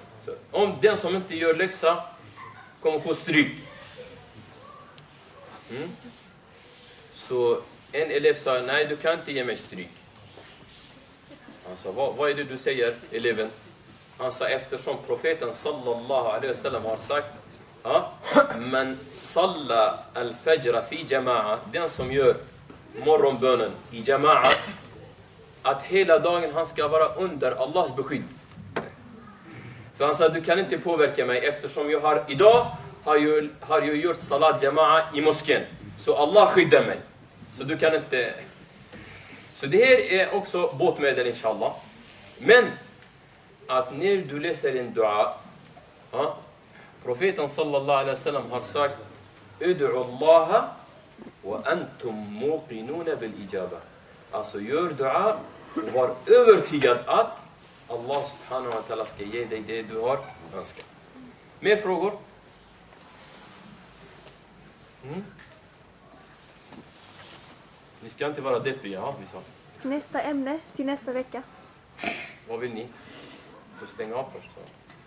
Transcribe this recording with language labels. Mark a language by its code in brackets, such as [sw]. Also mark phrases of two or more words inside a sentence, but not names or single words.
[sv] Så, om den som inte gör läxa kommer få stryk. Så en elev sa, nej, du kan inte ge mig stryk. Han sa, vad är det du säger, eleven? Han sa, eftersom profeten [ar] صلى الله عليه وسلم [sv] har sagt, [ar] من صلى الفجر في جماعة, [sv] den som gör morgonbönen i jama'a, att hela dagen han ska vara under Allahs beskydd. Så han sa, du kan inte påverka mig eftersom jag idag har jag gjort [ar] صلاة جماعة [sv] i moskén. Så Allah skyddar mig. Så du kan inte... Så det här är också båtmedel inshallah. Men att när du läser en dua, profeten [ar] صلى الله عليه وسلم [sv] har sagt, [ar] ادعوا الله وأنتم موقنون بالإجابة. [sv] Alltså gör dua och var övertygad att [ar] الله سبحانه وتعالى [sv] ska ge dig det du har önskat. Mer frågor? Ni ska inte vara deppiga, vi sa. Nästa ämne till nästa vecka. Vad vill ni? Får stänga av först. Så.